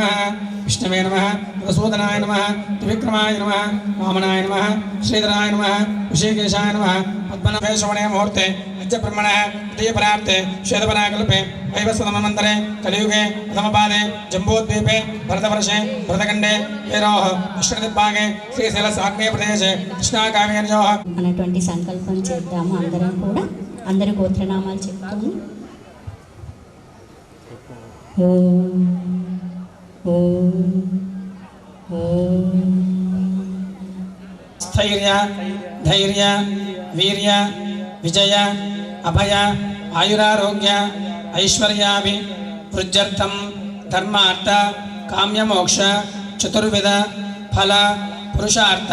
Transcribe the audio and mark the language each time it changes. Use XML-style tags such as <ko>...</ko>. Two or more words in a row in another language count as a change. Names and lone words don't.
<sa>विष्णवे नमः मधुसूदनाय नमः त्रिविक्रमाय नमः वामनाय नमः श्रीधराय नमः ऋषिकेशाय नमः. पद्मनाभे श्रवणे मुहूर्ते अद्यब्रह्मणः तृतीयपरार्थे श्वेतपराकल्पे वैवस्वतमन्वन्तरे कलियुगे प्रथमपादे जम्बूद्वीपे भरतवर्षे भरतखण्डे हेरोः दक्षिणदिग्भागे श्रीशैलसाग्नेयप्रदेशे कृष्णाकाव्ययोः</sa> <te>అనేటువంటి సంకల్పం చేద్దాము. అందరం కూడా అందరి గోత్రనామాలు చెప్తాము. ఓం</te> <sa>स्थैर्य धैर्य वीर्य विजय अभय आयुरारोग्य ऐश्वर्याभिवृद्ध्यर्थं धर्मार्थ काम्यमोक्ष चतुर्विध फल पुरुषार्थ</sa>